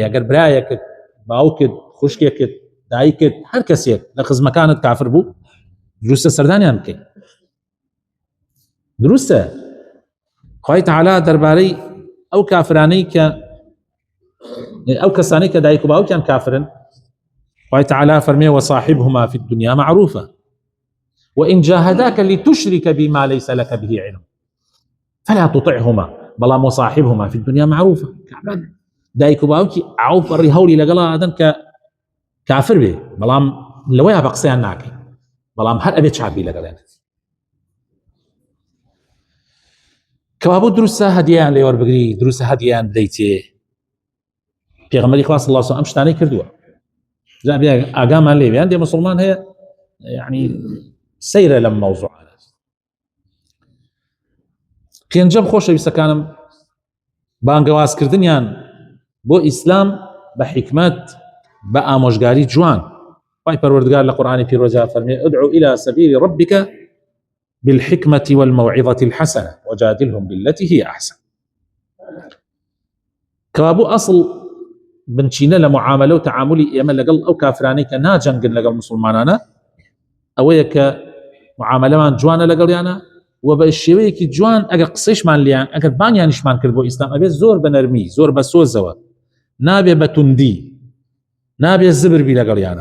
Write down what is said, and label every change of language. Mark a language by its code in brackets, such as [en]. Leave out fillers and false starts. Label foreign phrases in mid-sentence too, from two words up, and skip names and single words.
[ckb] ئەگەر برایەکت، باوکت، خوشکێکت، دایکت، هەر کەسێک لە خزمەکانت کافر بوو دروستە سەردانیان بکەین. دروستە خوای تەعالی دەربارەی ئەو کافرانەی کە ئەو کەسانەی کە دایک و باوکیان کافرن، خوای تەعالی فەرمێ [ar] وصاحبهما في الدنيا معروفا وإن جاهداك لتشرك بما ليس لك به علم فلا تطعهما [ckb] بەڵام [ar] وصاحبهما في الدنيا معروفا. [ckb] دایک و باوکی ئاو پەڕی هەوڵی لەگەڵا ئەدەن کە کافر بێ، بەڵام لەوەیە بە قسەیان ناکەین، بەڵام هەر ئەبێت چاکبی لەگەڵێن. کەوابوو دروستە هەدیەیان لێ وەربگری، دروستە هەدیەیان بدەیتێ. پێغەمبەری خوا [ar] صلی الله علیه و سلم [ckb] ئەم شتانەی کردووە. جا بیا ئاگامان لێ بێ، هەندێک مسلمان هەیە یعنی سەیرە لەم مەوزوعانە. پێنجەم خۆشەویستەکانم بانگەوازکردنیان بۆ ئیسلام بە حیکمەت، بە ئامۆژگاری جوان. خوای پەروەردگار لە قورئانی پیرۆزە فەرمێ [ar] ادعو إلى سبيل ربك بالحكمة والموعظة الحسنة وجادلهم بالتي هي أحسن. [ckb] کەوابوو ئەسڵ بنچینە لە معاملە و تعاملی ئێمە لەگەڵ ئەو کافرانەی کە ناجەنگن لەگەڵ مسلمانانە ئەوەیە کە معاملەمان جوانە لەگەڵیانە و بە شێوەیەکی جوان ئەگەر قسەیشمان لیان، ئەگەر بانیانیشمان کرد بۆ ئیسلام، ئەبێت زۆر بە نەرمی، زۆر بە سۆزەوە، نابێ بە توندی، نابێ زبربی لەگەڵیانە.